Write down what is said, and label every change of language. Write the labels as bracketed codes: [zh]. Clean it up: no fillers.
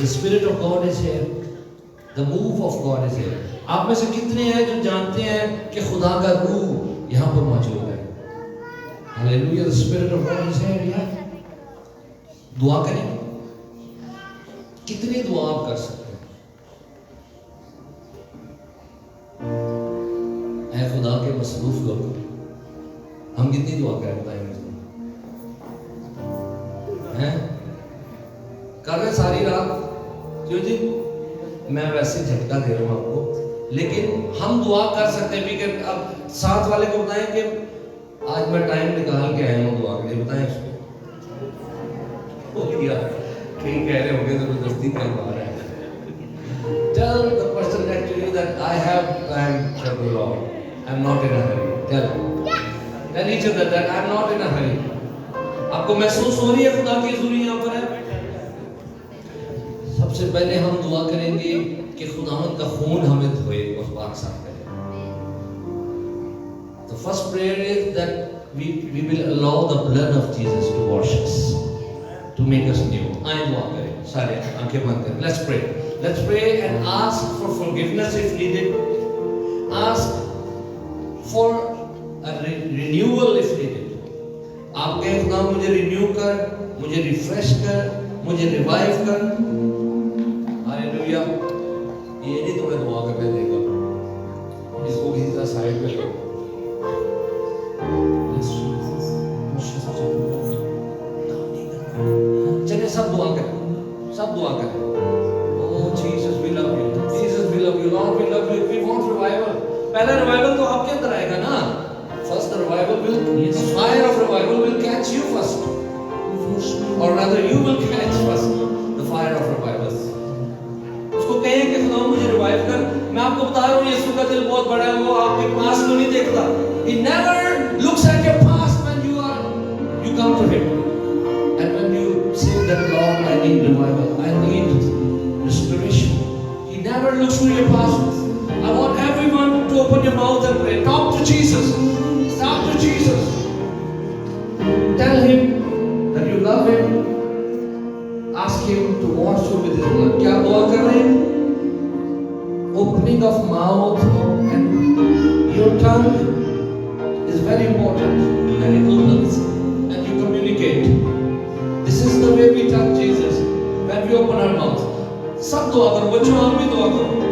[en] The Spirit of God is here, the move of God is here. [hi] आप में से कितने हैं जो जानते हैं कि खुदा का रूह यहाँ पर मौजूद है? [en] Hallelujah. The Spirit of God is here. Yeah. [hi] दुआ करें, कितनी दुआ आप कर सकते हैं? ऐ खुदा के मसरूफ लोग, हम कितनी दुआ करें बताएंगे हैं? कर रहे सारी रात क्यों जी? मैं वैसे झटका दे रहा हूं आपको, लेकिन हम दुआ कर सकते हैं। कि अब साथ वाले को बताएं कि आज मैं टाइम निकाल के आया हूं दुआ के लिए, बताएं उसको। भैया कहीं कह रहे होंगे जबरदस्ती करवा रहे हैं. [en] Tell the person next to you that I have planned for the Lord. I'm not in a hurry. Tell each other that I'm not in a hurry. [hi] आपको महसूस हो रही है खुदा की हुजूरी यहाँ पर है? सबसे पहले हम दुआ करेंगे कि खुदावंद का खून हमें धोए और पाक साफ करे. [en] The first prayer is that we will allow the blood of Jesus to wash us, to make us new. [hi] आए दुआ करें, सारे आंखें बंद करें. [en] Let's pray. Let's pray and ask for forgiveness if needed. Ask for a renewal if needed. [hi] आप कहें खुदा मुझे रिन्यू कर, मुझे रिफ्रेश कर, मुझे रिवाइव कर. हालेलुया. ये नहीं तुम्हें दुआ करने देगा. इसको किसी तरह साइड में लो. चलिए सब दुआ करें, सब दुआ करें. [en] Oh Jesus, we love you. Jesus, we love you. Lord, we love you. We want revival. [hi] पहला revival तो आपके अंदर आएगा ना. [en] First, the revival will, fire of revival will catch you first, or rather, you will catch first the fire of revival. [hi] उसको कहें कि खुदा मुझे revive कर. मैं आपको बता रहा हूँ यीशु का दिल बहुत बड़ा है. वो आपके पास को नहीं देखता. [en] He never looks at your past when you come to him. And when you say that, Lord, I need revival, I need restoration, He never looks to your past. I want everyone to open your mouth and pray. Talk to Jesus. Talk to Jesus. Tell Him that you love Him. Ask Him to wash you with His blood. [hi] क्या दुआ कर रहे हैं? [en] Opening of mouth and your tongue is very important. And it opens and you communicate. This is the way we touch Jesus when we open our mouth. [hi] सब दुआ करो, बच्चों आप भी दुआ करो.